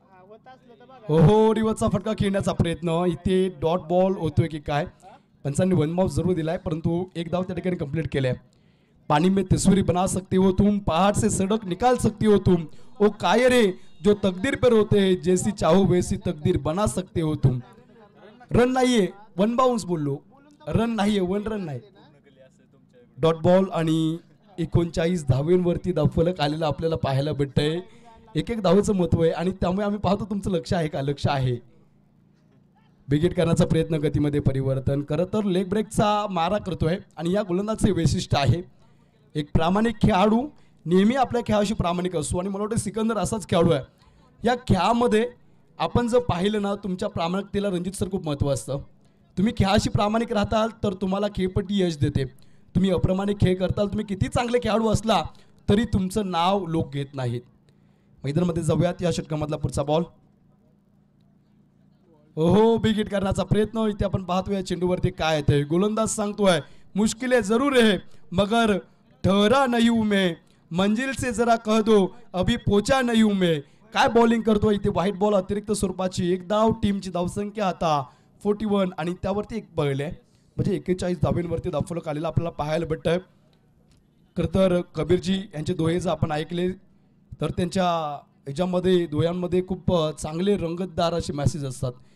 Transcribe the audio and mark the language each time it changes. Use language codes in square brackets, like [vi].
[mr] ओहो, रिवर्सचा फटका खेळण्याचा प्रयत्न, इथे डॉट बॉल होतोय की काय. पंचांनी 1 बॉल जरूर दिलाय, परंतु एक धाव त्या ठिकाणी कंप्लीट केले. [hi] पानी में तस्वीर बना सकते हो तुम, पहाड़ से सड़क निकाल सकते हो तुम, ओ कायरे जो तकदीर पर होते हैं, जैसी चाहो वैसी तकदीर बना सकते हो तुम. [mr] रन नाहीये, 1 बाउन्स बोललो, रन नाहीये, 1 रन नाही. डॉट बॉल आणि 39 धावेंवरती धावफलक आलेला आपल्याला पाहायला भेटतंय. एक धावेचं महत्व आहे, आणि त्यामुळे आम्ही पाहतो तुमचं लक्ष आहे का. लक्ष आहे. विकेट करण्याचा प्रयत्न, गतीमध्ये परिवर्तन. खरं तर लेग ब्रेकचा मारा करतोय, आणि या गोलंदाजचे वैशिष्ट्य आहे एक प्रामाणिक खेळाडू नेहमी आपल्या खेळाशी प्रामाणिक असतो, आणि मला वाटतं सिकंदर असाच खेळाडू आहे. या खेळामध्ये आपण जर पाहिलं ना, तुमच्या प्रामाणिकतेला रणजित सर खूप महत्त्व असतं. तुम्ही खेळाशी प्रामाणिक राहताल तर तुम्हाला खेळपट्टी यश देते. तुम्ही अप्रामाणिक खेळ करताल, तुम्ही किती चांगले खेळाडू असला तरी तुमचं नाव लोक घेत नाहीत. मैदानामध्ये जाऊयात. या षटकामधला पुढचा बॉल, ओहो, विकेट करण्याचा प्रयत्न. इथे आपण पाहतोय चेंडूवरती काय येते. गोलंदाज सांगतोय [hi] मुश्किलें जरूर है मगर ठहरा नहीं हूं मैं, मंजिल से जरा कह दो अभी पोचा नहीं हूं मैं. [mr] काय बॉलिंग करतोय इथे. व्हाईट बॉल अतिरिक्त स्वरूपाची. एक धाव. टीमची धावसंख्या आता 41, आणि त्यावरती एक बळले, म्हणजे 41 धावेंवरती धावफलक आलेला आपल्याला पाहायला भेटतंय. खरं तर कबीरजी यांचे दोहे जर आपण ऐकले तर त्यांच्या ह्याच्यामध्ये दोह्यांमध्ये खूप चांगले रंगतदार असे मेसेज असतात.